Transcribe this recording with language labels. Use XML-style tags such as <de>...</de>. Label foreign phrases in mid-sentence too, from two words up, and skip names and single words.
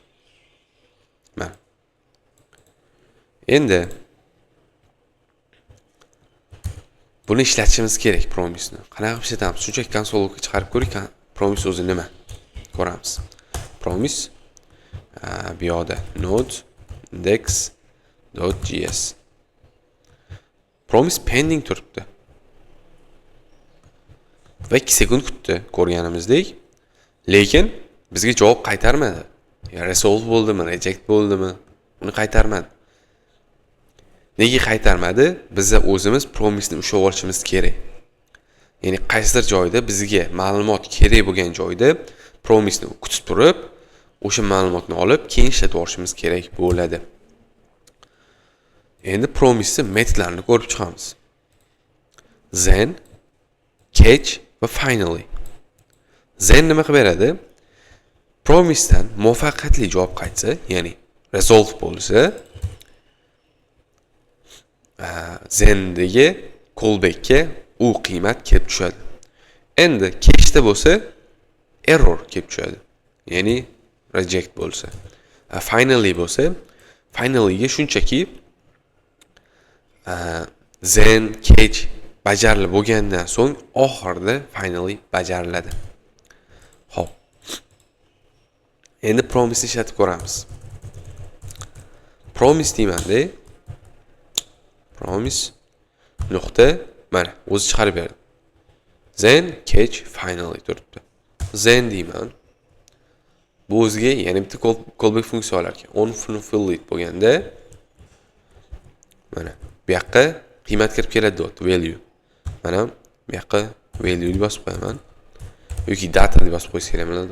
<uz>Mana. Endi buni ishlatishimiz kerak promisni. Qanaqa ishlatamiz? Shunchaki konsolga chiqarib ko'ring, promis o'zi nima? Ko'ramiz. Promis bu yerda node index.js.</uz> <en>Promise pending</en> <uz>turibdi. Va 2 sekund kutdi ko'rganimizdek. Lekin bizga javob qaytarmadi. Ya resolve bo'ldimi, reject bo'ldimi? Uni qaytarmadi. Nega qaytarmadi? Biz o'zimiz promise ni ushlab olishimiz kerak. Ya'ni qaysidir joyda bizga ma'lumot kerak bo'lgan joyda promise ni kutib turib, o'sha ma'lumotni olib, keyin ishlatib olishimiz kerak bo'ladi. Endi promise metodlarini ko'rib chiqamiz.</uz> <en>Then, catch</en> <uz>va finally. Then nima qilib beradi? Promise dan muvaffaqiyatli javob qaytsa, ya'ni resolve bo'lsa, then'dagi callback'ga u qiymat kelib tushadi. Endi catch'da bo'lsa, error kelib tushadi. Ya'ni reject bo'lsa. Finally bo'lsa, finally'ga shunchaki</uz> <en>then catch</en> <uz>bajarilib bo'lgandan so'ng oxirida finally bajariladi. Xo'p. Endi promise ishlatib ko'ramiz. Promise deymanda promise nuqta mana o'zi chiqarib berdi.</uz> <en>Then catch finally</en> <uz>turibdi. Then deyman. Bu o'ziga yana bitta callback funksiyalar ekan.</uz> <en>On fulfilled</en> <uz>bo'lganda mana bu yoqqa qiymat kirib keladi deyapti, value. Mana bu yoqqa value deb bosib qo'yaman. Yoki data deb bosib qo'ysa ham bo'ladi.</uz>